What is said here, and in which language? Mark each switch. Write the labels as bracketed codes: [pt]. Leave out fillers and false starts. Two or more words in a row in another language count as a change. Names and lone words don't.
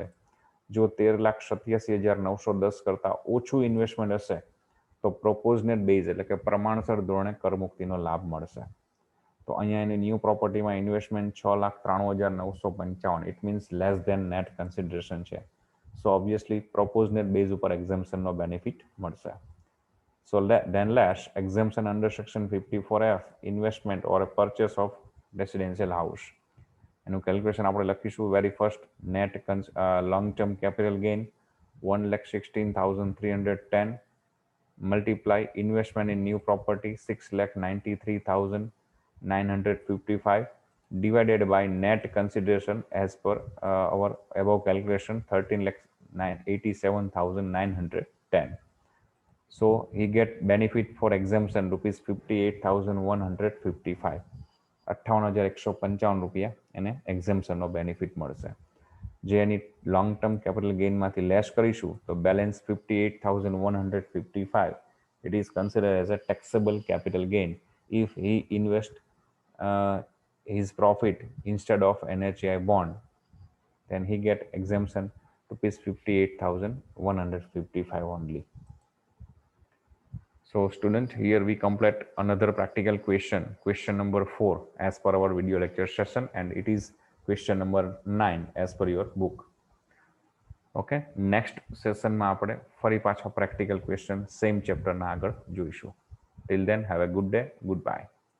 [gu] જો 13,87,910 કરતાં ઓછું ઇન્વેસ્ટમેન્ટ હશે તો [en] proportionate base [gu] એટલે કે પ્રમાણસર ધોરણે કરમુક્તિનો લાભ મળશે. તો અહીંયા એની [en] new propertyma [gu] ઇન્વેસ્ટમેન્ટ 6,93,955, [en] it means less than net consideration [gu] છે. [en] so obviously proportionate base [gu] ઉપર એક્ઝેમ્પશનનો બેનિફિટ મળશે. [en] So then less exemption under section 54F investment or a purchase of residential house. [gu] એનું કેલ્ક્યુલેશન આપણે લખીશું. [en] very first net long term capital gain 1,16,310 multiply investment in new property 6,93,955 divided by net consideration as per our above calculation 13,87,910. So he get benefit for exemption rupees 58,155. [gu] 58,155 રૂપિયા એને એક્ઝેમ્પશનનો બેનિફિટ મળશે. જે એની લોંગ ટર્મ કેપિટલ ગેઇનમાંથી લેસ કરીશું તો બેલેન્સ 58,155 [en] it is considered as a taxable capital gain if he invest his profit instead of NHAI bond, then he get exemption rupees 58,155 only. So student, here we complete another practical question number 4 as per our video lecture session, and it is question number 9 as per your book. [gu] Okay, [en] next session [gu] માં આપણે ફરી પાછા [en] practical question same chapter [gu] ના આગળ જોઈશું. [en] Till then, have a good day. Goodbye.